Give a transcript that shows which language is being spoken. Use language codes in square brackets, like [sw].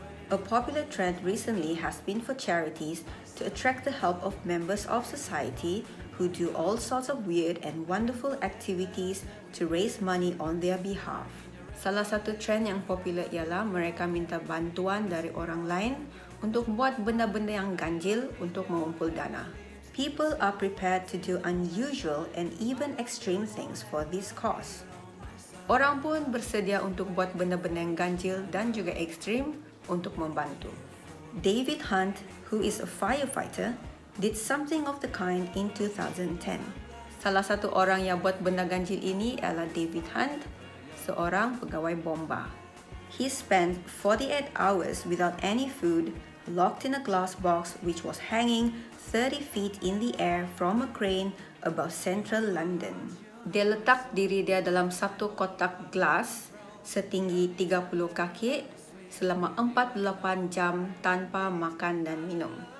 [en] A popular trend recently has been for charities to attract the help of members of society who do all sorts of weird and wonderful activities to raise money on their behalf. [ms] Salah satu trend yang popular ialah mereka minta bantuan dari orang lain untuk buat benda-benda yang ganjil untuk mengumpul dana. [en] People are prepared to do unusual and even extreme things for this cause. [ms] Orang pun bersedia untuk buat benda-benda yang ganjil dan juga ekstrim untuk membantu. [en] David Hunt, who is a firefighter, did something of the kind in 2010. [ms] Salah satu orang yang buat benda ganjil ini adalah David Hunt, seorang pegawai bomba. [en] He spent 48 hours without any food, locked in a glass box which was hanging 30 feet in the air from a crane above central London. [ms] Dia letak diri dia dalam satu kotak gelas setinggi 30 kaki selama 48 jam tanpa makan dan minum.